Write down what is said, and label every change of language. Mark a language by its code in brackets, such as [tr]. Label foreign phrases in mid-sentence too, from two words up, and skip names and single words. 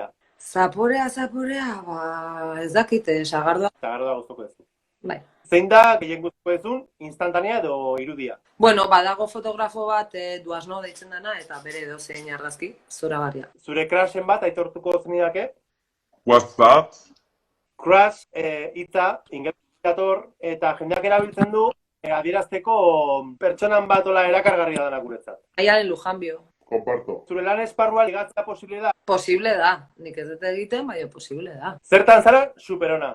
[eu] Zaporea, ba, ez dakit, sagardoa. Zagardoa gustoko duzu. Bai. Zein da gehien gustoko duzun instantanea edo irudia? Bueno, badago fotografo bat Duasno deitzen dana, eta bere edozein argazki, zoragarria. Zure crushen bat aitortuko zenidake? [en] What's that? [eu] Crush hitza ingelesez dator eta jendeak erabiltzen du adierazteko pertsonan bat ola erakargarria dana guretzat. Aiaren Lujanbio. Comparto. Zure lan esparrua ligatzea posible da? Posible da. Nik ez dut egiten, baina posible da. Zertan zara, superona.